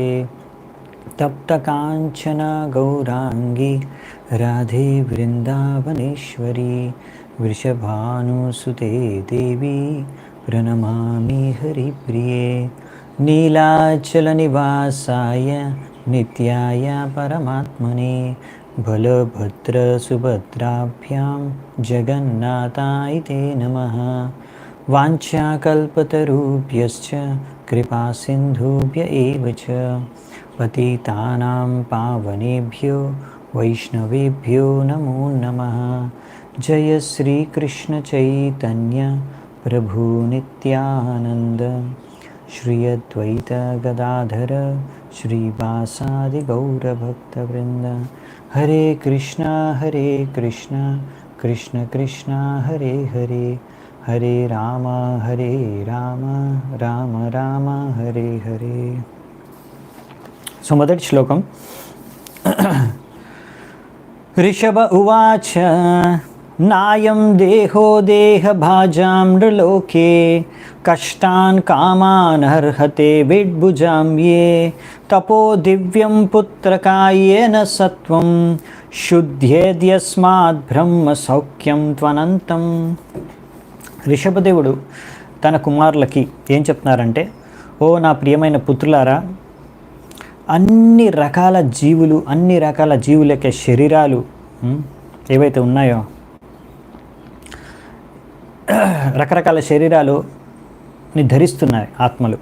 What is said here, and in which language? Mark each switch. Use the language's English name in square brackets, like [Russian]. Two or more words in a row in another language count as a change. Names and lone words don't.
[Sanskrit] తప్త కాంచన గౌరాంగి రాధే వృందావనేశ్వరి వృషభానుసుతే దేవి ప్రణమామి హరిప్రియే. నీలాచల నివాసాయ నిత్యాయ పరమాత్మనే బలభద్ర సుభద్రాభ్యాం జగన్నాథాయ తే నమః. వాంఛాకల్పతరుభ్యశ్చ కృపా సింధుభ్య ఏవ చ పతితానాం పావనేభ్యో వైష్ణవేభ్యో నమో నమః. జయ శ్రీకృష్ణ చైతన్య ప్రభు నిత్యానంద శ్రీ అద్వైత గదాధర శ్రీవాసాది గౌరభక్తవృంద. హరే కృష్ణ కృష్ణ కృష్ణ హరే హరే హరే రామ రామ రామ హరే హరే. [Telugu] మొదటి శ్లోకం. [Sanskrit] ऋषभ उवाच नायं देहो देहभाजां नृलोके कष्टान् कामान् हर्हते विड्भुजां ये तपो दिव्यं पुत्रकायेन सत्वं शुद्ध्येद्यस्मात् ब्रह्म सौख्यं त्वనంతం. [Telugu] రిషభదేవుడు తన కుమారులకి ఏం చెప్తున్నారంటే, ఓ నా ప్రియమైన పుత్రులారా, అన్ని రకాల జీవుల యొక్క శరీరాలు ఏవైతే ఉన్నాయో, రకరకాల శరీరాలుని ధరిస్తున్నాయి ఆత్మలు.